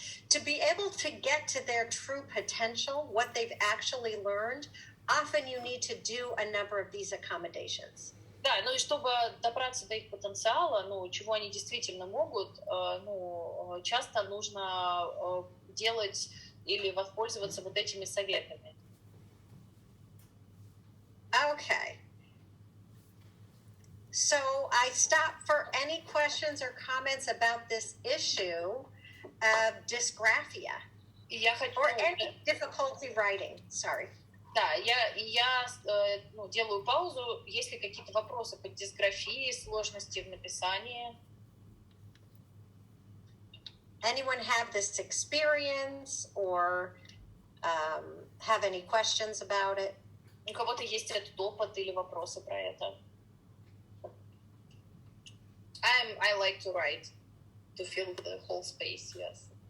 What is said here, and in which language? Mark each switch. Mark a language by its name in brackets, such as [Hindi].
[English] To be able to get to their true potential, what they've actually learned, often you need to do a number of these accommodations. [Russian] Да, и чтобы добраться до их потенциала, чего они действительно могут, часто нужно делать или воспользоваться вот этими советами. [English] Okay. So I stop for any questions or comments about this issue of dysgraphia. Or any difficulty writing. Sorry. [Russian] Да, я делаю паузу. Есть ли какие-то вопросы по дисграфии, сложности в написании? [English] Anyone have this experience or have any questions about it? [Russian] У кого-то есть этот опыт или вопросы про это? [English] I like to write, to fill the whole space, yes.